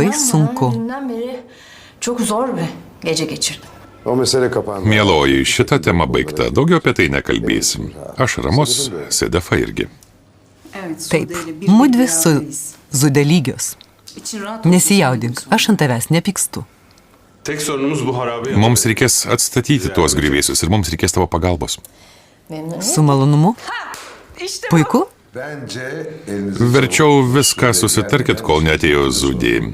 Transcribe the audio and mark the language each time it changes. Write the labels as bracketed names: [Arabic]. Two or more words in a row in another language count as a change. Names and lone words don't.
[Turkish] İnan bana, [Lithuanian] sunku. [Turkish] Dünden beri çok zor bir gece geçirdim. O mesele kapandı. [Lithuanian] Mieloji, šita tema baigta. Daugiau apie tai nekalbėsim. Aš ramus, Sedefa irgi. Taip, mudvi su Zude lygios. Nesijaudink, aš ant tavęs nepykstu. [Turkish] Tek sorunumuz bu harabe. [Lithuanian] Mums reikės atstatyti tuos grįvėsius ir mums reikės tavo pagalbos. [Turkish] Memnuniyet. [Lithuanian] Su malonumu? Puiku? [Turkish] Bence elinizi... [Lithuanian] Verčiau viską susitarkit, kol neatėjo Zudė.